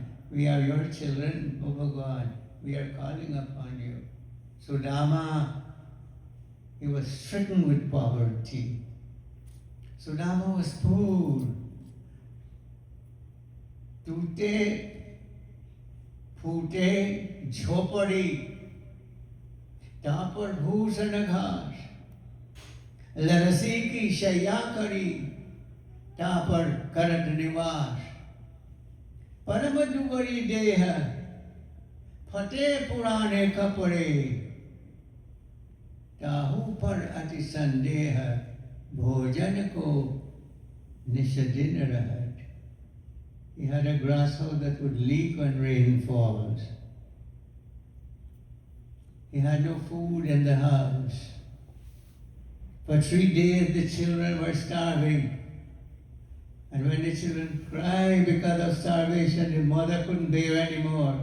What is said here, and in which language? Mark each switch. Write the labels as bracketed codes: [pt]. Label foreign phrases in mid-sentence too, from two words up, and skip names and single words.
[en] We are your children, O Bhagavan. We are calling upon you. Sudama, he was stricken with poverty. Sudama was poor. Tute, [hi] फूटे, झोपड़ी, टपर भूसन घास, लरसी की शय्या करी, टपर करत निवास, परमदुबरी देह, फटे पुराने कपड़े, ताहू पर अति संदेह, भोजन को निसदिन रहत. [en] He had a grass house that would leak when rain falls. He had no food in the house. For 3 days the children were starving. And when the children cried because of starvation, the mother couldn't bear anymore.